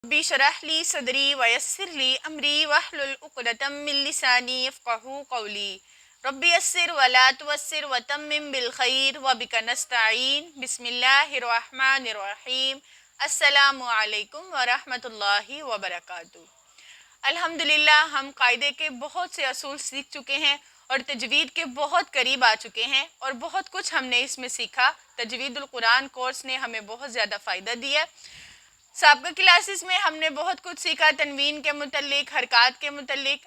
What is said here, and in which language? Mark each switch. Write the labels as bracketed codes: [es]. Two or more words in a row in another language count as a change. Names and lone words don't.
[ar] رب اشرح لي صدري ويسر لي أمري واحلل عقدة من لساني يفقهوا قولي رب يسر ولا تعسر وتمم بالخير وبك نستعين بسم الله الرحمن الرحيم السلام عليكم ورحمة الله وبركاته. [ur] الحمدللہ ہم قاعدے کے بہت سے اصول سیکھ چکے ہیں اور تجوید کے بہت قریب آ چکے ہیں اور بہت کچھ ہم نے اس میں سیکھا. تجوید القرآن کورس نے ہمیں بہت زیادہ فائدہ دیا. سابقہ کلاسز میں ہم نے بہت کچھ سیکھا تنوین کے متعلق، حرکت کے متعلق.